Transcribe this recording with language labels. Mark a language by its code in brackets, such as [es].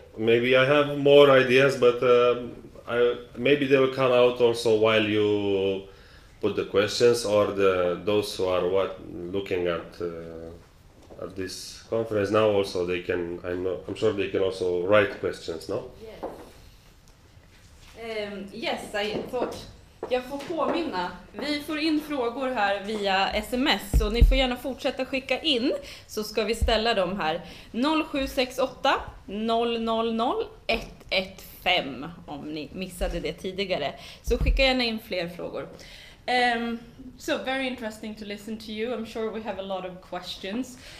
[en] Maybe I have more ideas, but maybe they will come out also while you put the questions, or those who are looking at this conference now also, they can. I'm sure they can also write questions, no? Yes, I thought. [sv] Jag får påminna, vi får in frågor här via sms, och ni får gärna fortsätta skicka in, så ska vi ställa dem här. 0768 000 115 om ni missade det tidigare. Så skicka gärna in fler frågor. [en] So very interesting to listen to you. I'm sure we have a lot of questions.